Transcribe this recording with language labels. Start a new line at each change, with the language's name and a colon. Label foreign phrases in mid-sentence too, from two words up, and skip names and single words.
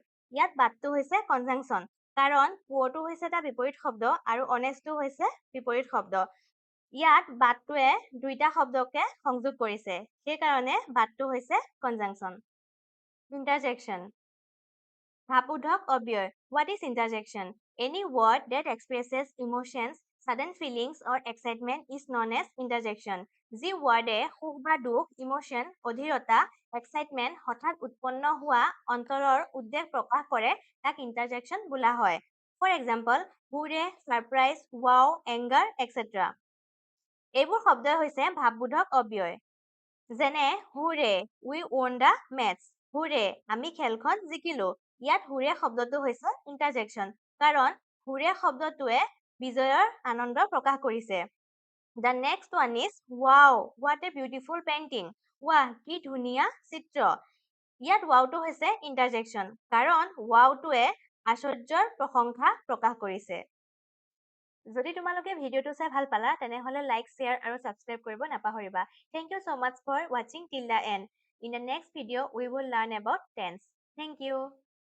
Assamese: ইয়াত বাটটো হৈছে কনজাংচন। কাৰণ পুৱৰটো হৈছে এটা বিপৰীত শব্দ আৰু অনেষ্টটো হৈছে বিপৰীত শব্দ। ইয়াত বাটটোৱে দুইটা শব্দকে সংযোগ কৰিছে। সেইকাৰণে বাটটো হৈছে কনজাংচন। ইণ্টাৰজেকশ্যন, ভাৱবোধক অব্যয়।
English: What is interjection? Any word that expresses emotions, sudden feelings or excitement is known as interjection.
Assamese: যি ৱৰ্ডে সুখ বা দুখ, ইমোশ্যন, অধীৰতা, এক্সাইটমেণ্ট, হঠাৎ উৎপন্ন হোৱা অন্তৰৰ উদ্বেগ প্ৰকাশ কৰে তাক ইণ্টাৰজেকশ্যন বোলা হয়।
English: For example hurray, surprise, wow, anger, etcetera.
Assamese: এইবোৰ শব্দই হৈছে ভাৱবোধক অব্যয়।
English: যেনে Hurray, we won the match.
Assamese: হুৰে, আমি খেলখন জিকিলো। ইয়াত হুৰে শব্দটো হৈছে ইণ্টাৰজেকশ্যন। কাৰণ হুৰে শব্দটোৱে বিজয়ৰ আনন্দ প্ৰকাশ কৰিছে।
English: The next one is wow, what a beautiful painting.
Assamese: ৱাহ, কি ধুনীয়া চিত্ৰ। ইয়াত ৱাওটো হৈছে ইণ্টাৰজেকশ্যন। কাৰণ ৱাওটোৱে আশ্চৰ্যৰ প্ৰশংসা প্ৰকাশ কৰিছে। যদি তোমালোকে ভিডিঅ'টো চাই ভাল পালা তেনেহ'লে লাইক, শ্বেয়াৰ আৰু ছাবস্ক্ৰাইব কৰিব নাপাহৰিবা।
English: Thank you so much for watching till the end. In the next video, we will learn about tense. Thank you.